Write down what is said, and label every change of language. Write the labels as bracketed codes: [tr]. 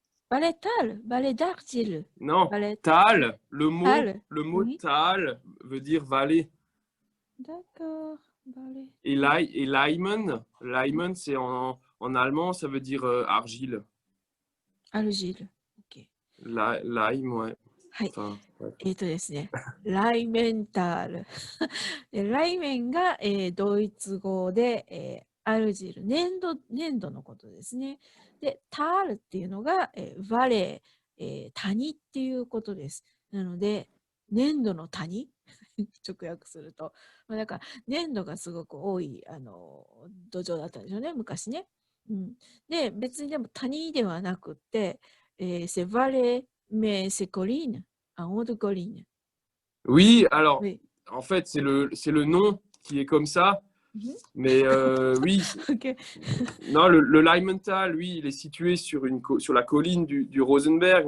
[fr] Vallée tal, vallée d'argile. Non, Vallée tal, tal. le mot Oui. tal veut dire vallée. D'accord, vallée. Et Leimen, c'est en allemand, ça veut dire argile. Argile. Ok. Lime, ouais. [ja] はい。 [fr] Enfin, ouais. [ja] ですね、ライメンタール。でライメンが、ドイツ語で、アルジル、粘土のことですね。で、タールっていうのが、バレー、谷っていうことです。なので、粘土の谷直訳すると。だから、粘土がすごく多い土壌だったんでしょうね、昔ね。うん、で、別にでも谷ではなくて、 [fr] c'est vallée, mais c'est colline, en haut de colline. Oui, alors, Oui. en fait, c'est le nom qui est comme ça. Mhm. Mais oui, Ok. non, le Limental, lui, il est situé sur, sur la colline du Rosenberg.